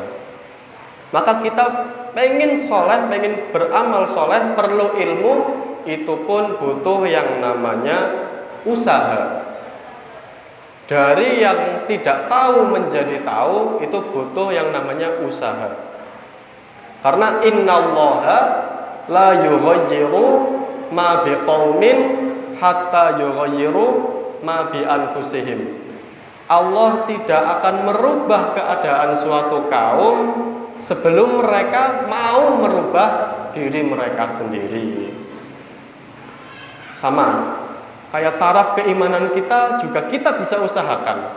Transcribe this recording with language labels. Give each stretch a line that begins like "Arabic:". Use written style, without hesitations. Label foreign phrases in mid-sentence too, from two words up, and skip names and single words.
Indonesian: Maka kita pengen soleh, pengen beramal soleh, perlu ilmu, itu pun butuh yang namanya usaha. Dari yang tidak tahu menjadi tahu, itu butuh yang namanya usaha.
Arabic: Karena إن الله لا يغير ما بقوم حتى يغيروا ما بأنفسهم.
Indonesian: Allah tidak akan merubah keadaan suatu kaum sebelum mereka mau merubah diri mereka sendiri. Sama kayak taraf keimanan kita juga kita bisa usahakan.